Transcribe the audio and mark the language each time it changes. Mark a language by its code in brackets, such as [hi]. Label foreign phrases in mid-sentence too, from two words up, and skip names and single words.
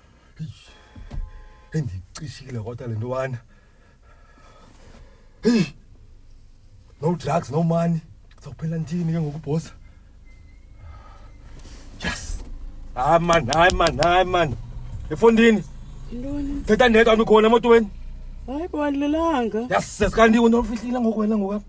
[xh] Endicishile kodwa le ntwana. [en] No drugs, no money. [xh] Kuzophela ntini ke ngokubhoza? Yes. Hayi man. Efondini. Ntoni? Thetha nedwa ukhona emotweni. Hayi kwalelanga. Yes, kanti wena ufihlile ngokwena ngokapha.